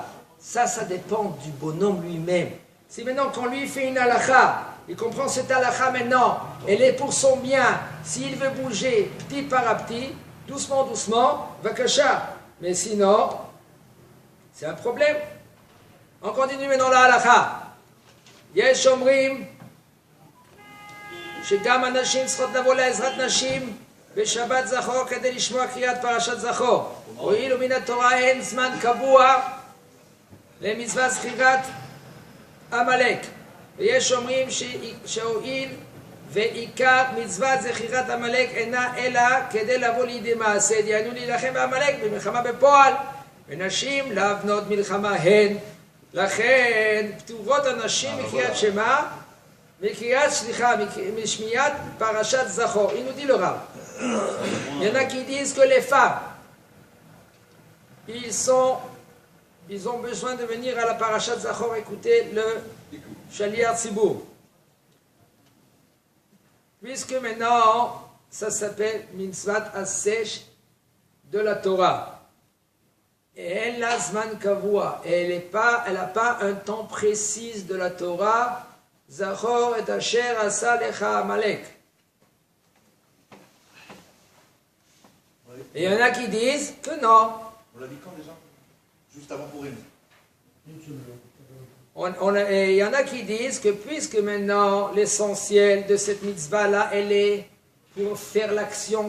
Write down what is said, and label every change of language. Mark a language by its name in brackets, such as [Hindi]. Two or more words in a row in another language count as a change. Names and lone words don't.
[French] Ça dépend du bonhomme lui-même. Si maintenant, quand lui fait une halakha, il comprend cette halakha maintenant, elle est pour son bien. S'il veut bouger petit par petit, doucement, doucement, vakasha. Mais sinon, c'est un problème. On continue maintenant la halakha. [Hebrew] יש אומרים, שגם הנשים צריכות לבוא לעזרת נשים בשבת זכור כדי לשמוע קריאת פרשת זכור. הואיל ומן התורה אין זמן קבוע למצוות זכירת עמלק. ויש אומרים שהואיל ועיקר מצוות זכירת עמלק אינה אלא כדי לבוא לידי מעשה, דהיינו להילחם בעמלק במלחמה בפועל, ונשים להבנות מלחמה הן. לכן פטורות הנשים מקריאת שמע, משמיעת פרשת זכור. [French] Il nous dit le Rav. Il y en a qui disent que les femmes, ils ont besoin de venir à la [Hebrew] פרשת זכור [French] écouter le [Hebrew] שליח ציבור. [French] Puisque maintenant, ça s'appelle [Hebrew] מצוות עשה [French] de la Torah. Et elle a [Hebrew] זמן קבוע. [French] Et elle n'a pas un temps précis de la Torah. [Hebrew] זכור את אשר עשה לך עמלק. [French] Et il y en a qui disent que non. On l'a dit quand déjà? Juste avant Purim. Et il y en a qui disent que puisque maintenant l'essentiel de cette mitzvah-là, elle est pour faire l'action.